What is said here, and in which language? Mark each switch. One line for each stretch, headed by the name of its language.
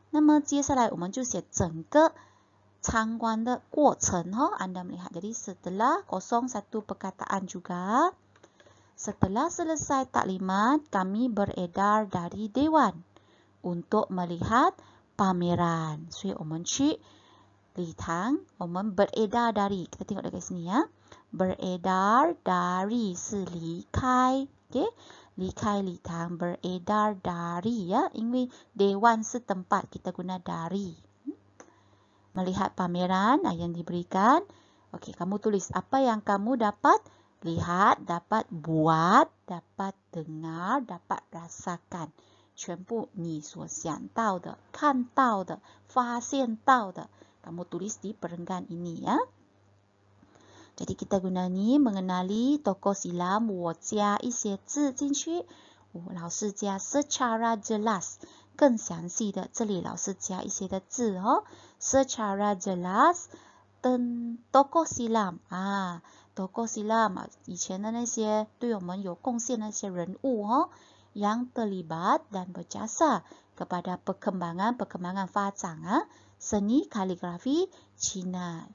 Chinese: 那么接下来我们就写整个参观的过程
Malay: Anda melihat. Jadi setelah kosong satu perkataan juga. Setelah selesai taklimat, kami beredar dari dewan untuk melihat pameran.
Chinese: 所以我们去礼堂, 我们
Malay: beredar dari. Kita tengok dekat sini ya. Beredar dari
Chinese: 是离开. Okay? 离开礼堂
Malay: beredar dari ya,
Chinese: 因为 dewan 是
Malay: tempat, kita guna dari. Melihat pameran yang diberikan. Okey, kamu tulis apa yang kamu dapat lihat, dapat buat, dapat dengar, dapat rasakan.
Chinese: 全部你所想到的、看到的、发现到的,
Malay: kamu tulis di perenggan ini ya. Jadi kita guna ni mengenali tokoh silam,
Chinese: 我加一些字进去，老师加
Malay: secara jelas
Chinese: 更详细的，这里老师加一些的字
Malay: secara jelas tokoh silam tokoh silam
Chinese: 以前的那些对我们有贡献的那些人物
Malay: yang terlibat dan berjasa kepada perkembangan发展seni kaligrafi Cina.